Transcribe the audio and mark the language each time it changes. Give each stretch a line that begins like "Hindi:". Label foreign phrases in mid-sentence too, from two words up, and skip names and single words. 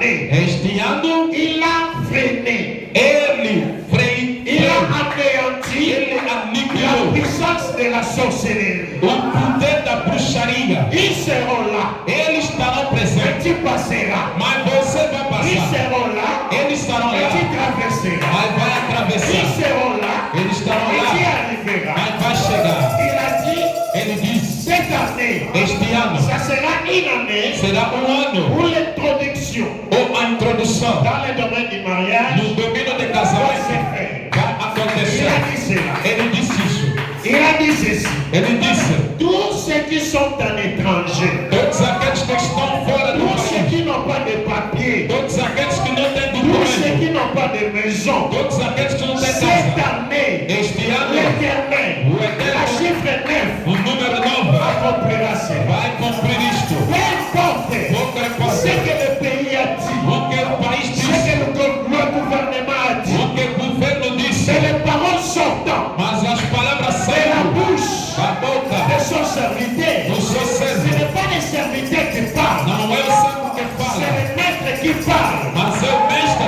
Portuguese: Este ano,
French: il a freiné,
Portuguese: ele
French: il a anéanti la
Portuguese: aniquilou
French: puissance de la sorcellerie.
Portuguese: o poder da bruxaria.
French: Ils seront là,
Portuguese: Eles estarão
French: et
Portuguese: presentes,
French: tu passeras.
Portuguese: mas você vai
French: Ils
Portuguese: passar.
French: seront là,
Portuguese: Eles estarão
French: et
Portuguese: lá,
French: tu traverseras.
Portuguese: mas vai
French: Ils
Portuguese: atravessar.
French: seront là,
Portuguese: Eles estarão
French: et tu
Portuguese: lá,
French: arriveras.
Portuguese: mas vai chegar.
French: Il a dit,
Portuguese: Ele diz:
French: cette année,
Portuguese: este ano
French: ça sera une année
Portuguese: será ano
French: pour l'introduction
Portuguese: ou a introdução
French: dans le domaine du mariage.
Portuguese: no domínio de
French: Va
Portuguese: casamento.
French: se faire.
Portuguese: Vai
French: Il
Portuguese: acontecer.
French: a dit cela.
Portuguese: Ele disse isso.
French: Il a dit ceci.
Portuguese: Ele disse:
French: Tous ceux qui sont en étranger,
Portuguese: todos aqueles que estão fora do
French: tous ceux
Portuguese: país,
French: qui n'ont pas de papier,
Portuguese: todos aqueles que não têm
French: tous ceux
Portuguese: documento,
French: qui n'ont pas de maison,
Portuguese: todos aqueles que não têm
French: cette
Portuguese: casa,
French: année,
Portuguese: este ano
French: l'Éternel,
Portuguese: o
French: la
Portuguese: Eterno,
French: chiffre 9,
Portuguese: o número 9,
French: accomplira cela.
Portuguese: vai cumprir isto.
French: Peu importe
Portuguese: Pouco
French: ce
Portuguese: importa
French: que le pays a dit,
Portuguese: o que o país
French: ce
Portuguese: diz,
French: que le gouvernement a dit,
Portuguese: o que o governo disse,
French: c'est les paroles sortant
Portuguese: mas as palavras
French: de la
Portuguese: saem
French: bouche
Portuguese: da boca
French: de son serviteur.
Portuguese: do seu
French: Ce
Portuguese: servo.
French: n'est pas le serviteur qui parle,
Portuguese: Não é o servo que
French: c'est
Portuguese: fala,
French: le maître qui parle
Portuguese: mas é o mestre